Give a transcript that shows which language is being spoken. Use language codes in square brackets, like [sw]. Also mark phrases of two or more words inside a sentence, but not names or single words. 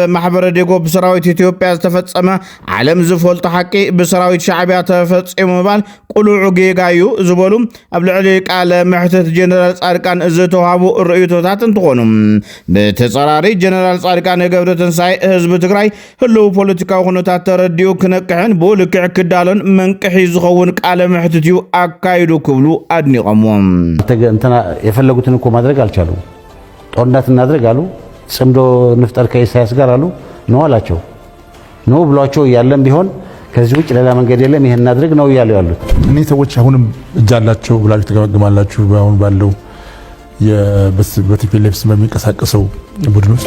[ti] ማሕበረ ዴጎ ብሰራዊት ኢትዮጵያ ዝተፈጸመ ዓለም ዝፈልጦ ሓቂ ብሰራዊት ሻዕብያ ተፈጺሙ ምባል ቁሉዑ ጌጋዩ ዝበሉ ኣብ ልዕሊ ቃለ ምሕትት ጀነራል ጻድቃን ዝተዋሃቡ ርእይቶታት እንትኾኑ ብተጸራሪ ጀነራል ጻድቃን ገብረትንሳኤ ህዝቢ ትግራይ ህልው ፖለቲካዊ ኩነታት ተረዲኡ ክነቅሕን ብልክዕ ክዳሎን መንቅሒ ዝኸውን ቃለ ምሕትት አካይዱ ክብሉ አድኒቆም [am] እንትና የፈለጉትን እኮ ማድረግ አልቻሉም። ጦርነት እናድርግ አሉ። [ti] ጽምዶ ንፍጠር [am] ከኢሳያስ ጋር አሉ። ነው አላቸው። ነው ብሏቸው ያለም ቢሆን ከዚህ ውጭ ሌላ መንገድ የለም ይሄን እናድርግ ነው ያሉ ያሉት። እኔ ሰዎች አሁንም እጃላቸው ብላችሁ ተገመግማላችሁ። አሁን ባለው በቲፒኤልኤፍ በሚንቀሳቀሰው ቡድን ውስጥ